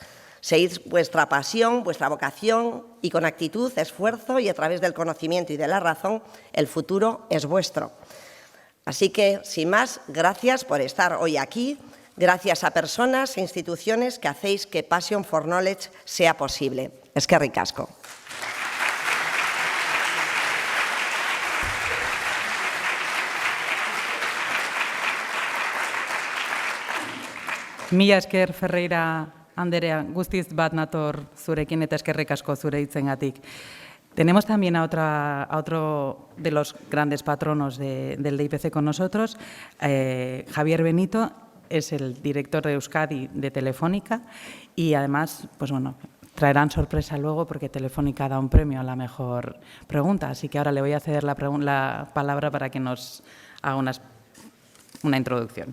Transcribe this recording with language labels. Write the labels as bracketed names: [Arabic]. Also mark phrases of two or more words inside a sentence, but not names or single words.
[Spanish] Seguid vuestra pasión, vuestra vocación y con actitud, esfuerzo y a través del conocimiento y de la razón, el futuro es vuestro. Así que, sin más, gracias por estar hoy aquí, gracias a personas e instituciones que hacéis que Passion for Knowledge sea posible. [Basque] Eskerrik asko. Mila esker, Ferreira Anderea, guztiz bat nator zurekin eta eskerrik asko zure hitzengatik. [Spanish] Tenemos también a otro de los grandes patronos del DIPC con nosotros, Javier Benito, es el director de Euskadi de Telefónica y además, pues bueno, traerán sorpresa luego porque Telefónica da un premio a la mejor pregunta, así que ahora le voy a ceder la palabra para que nos haga una introducción.